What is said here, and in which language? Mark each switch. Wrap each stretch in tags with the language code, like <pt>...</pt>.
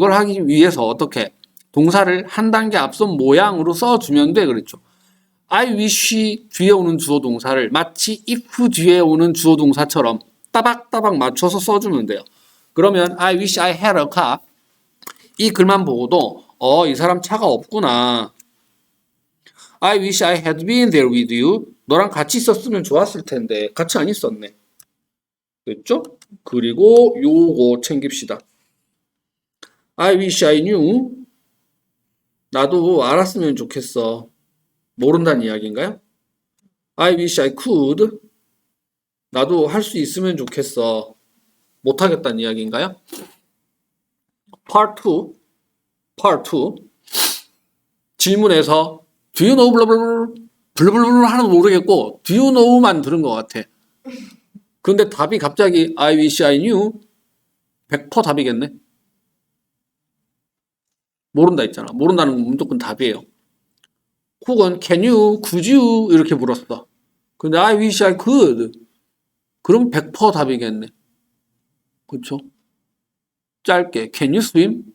<ko>이걸 하기 위해서 어떻게 동사를 한 단계 앞선 모양으로 써주면 돼 그랬죠.</ko> <en>I wish</en> <ko>뒤에 오는 주어 동사를 마치 if 뒤에 오는 주어 동사처럼 따박따박 맞춰서 써주면 돼요. 그러면</ko> <en>I wish I had a car</en> <ko>이 글만 보고도 이 사람 차가 없구나.</ko> <en>I wish I had been there with you.</en> <ko>너랑 같이 있었으면 좋았을 텐데 같이 안 있었네. 됐죠? 그리고 요거 챙깁시다.</ko> <en>I wish I knew.</en> <ko>나도 알았으면 좋겠어. 모른다는 이야기인가요?</ko> <en>I wish I could.</en> <ko>나도 할 수 있으면 좋겠어. 못하겠다는 이야기인가요?</ko> <en>Part 2.</en> <ko>질문에서</ko> <en>Do you know</en> <ko>블루블루 하나도 모르겠고 Do you know만 들은 것 같아. 근데 답이 갑자기</ko> <en>I wish I knew</en> <ko>100% 답이겠네. 모른다 했잖아. 모른다는 건 무조건 답이에요. 혹은</ko> <en>can you, could you</en> <ko>이렇게 물었어. 근데</ko> <en>I wish I could</en> <ko>그럼 100% 답이겠네. 그렇죠? 짧게</ko> <en>Can you swim?</en>